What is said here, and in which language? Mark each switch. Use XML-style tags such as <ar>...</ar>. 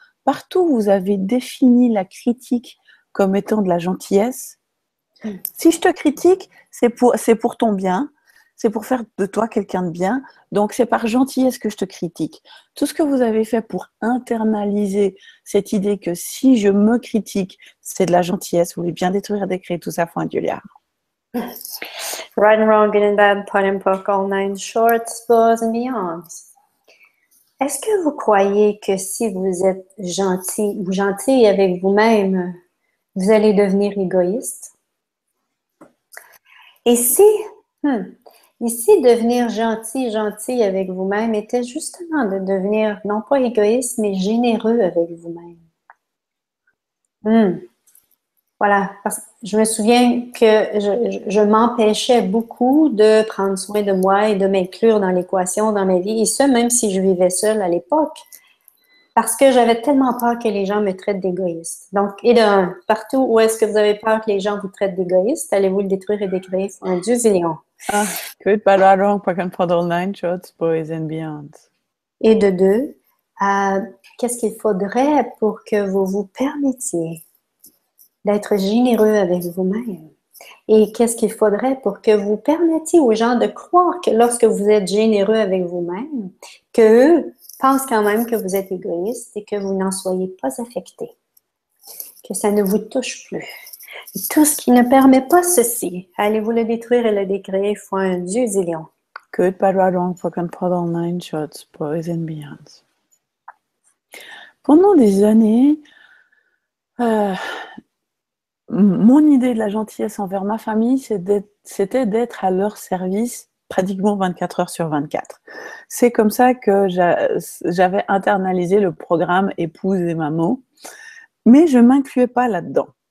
<fr>Partout où vous avez défini la critique comme étant de la gentillesse, si je te critique, c'est pour ton bien, c'est pour faire de toi quelqu'un de bien, donc c'est par gentillesse que je te critique. Tout ce que vous avez fait pour internaliser cette idée que si je me critique, c'est de la gentillesse, vous voulez bien détruire, décréer tout ça, point Julia.</fr> <en>Right and wrong, good and bad, pot and poke, all nine shorts, boys and beyonds.</en> <fr>Est-ce que vous croyez que si vous êtes gentil ou gentille avec vous-même, vous allez devenir égoïste? Et si devenir gentil avec vous-même était justement de devenir non pas égoïste, mais généreux avec vous-même? Voilà, parce que je me souviens que je m'empêchais beaucoup de prendre soin de moi et de m'inclure dans l'équation dans ma vie, et ça même si je vivais seule à l'époque, parce que j'avais tellement peur que les gens me traitent d'égoïste. Donc, partout où est-ce que vous avez peur que les gens vous traitent d'égoïste, allez-vous le détruire et décréer un Dieu zillion.</fr> <en>Good, bad, right, wrong, poke and prod, all nine shots, boys and beyonds.</en> <fr>Et de deux, qu'est-ce qu'il faudrait pour que vous vous permettiez d'être généreux avec vous-même? Et qu'est-ce qu'il faudrait pour que vous permettiez aux gens de croire que lorsque vous êtes généreux avec vous-même, qu'eux pensent quand même que vous êtes égoïste et que vous n'en soyez pas affecté, que ça ne vous touche plus. Et tout ce qui ne permet pas ceci, allez-vous le détruire et le décréer, foi un Dieu zillion.</fr> <en>Good, bad, right, wrong, poke and prod, all nine shots, boys and beyonds.</en> <fr>Pendant des années, mon idée de la gentillesse envers ma famille, c'était d'être à leur service pratiquement 24 heures sur 24. C'est comme ça que j'avais internalisé le programme épouse et maman, mais je ne m'incluais pas là-dedans.</fr>